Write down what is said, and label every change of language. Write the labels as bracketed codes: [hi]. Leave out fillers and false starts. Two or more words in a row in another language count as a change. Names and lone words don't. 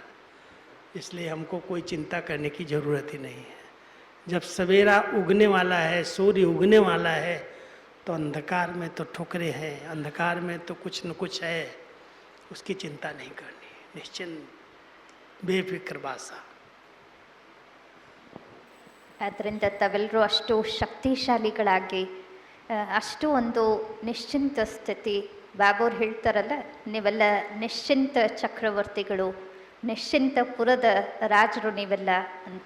[hi] इसलिए हमको कोई चिंता करने की ज़रूरत ही नहीं है. जब सवेरा उगने वाला है, सूर्य उगने वाला है, तो अंधकार में तो ठोकरें हैं, अंधकार में तो कुछ न कुछ है, उसकी चिंता नहीं करनी. निश्चिंत बेफिक्र बादशाह. [kn] ಆದ್ದರಿಂದ ತಾವೆಲ್ಲರೂ ಅಷ್ಟು ಶಕ್ತಿಶಾಲಿಗಳಾಗಿ, ಅಷ್ಟು ಒಂದು ನಿಶ್ಚಿಂತ ಸ್ಥಿತಿ. ಬಾಬವ್ರು ಹೇಳ್ತಾರಲ್ಲ, ನೀವೆಲ್ಲ ನಿಶ್ಚಿಂತ ಚಕ್ರವರ್ತಿಗಳು, ನಿಶ್ಚಿಂತ ಪುರದ ರಾಜರು ನೀವೆಲ್ಲ ಅಂತ.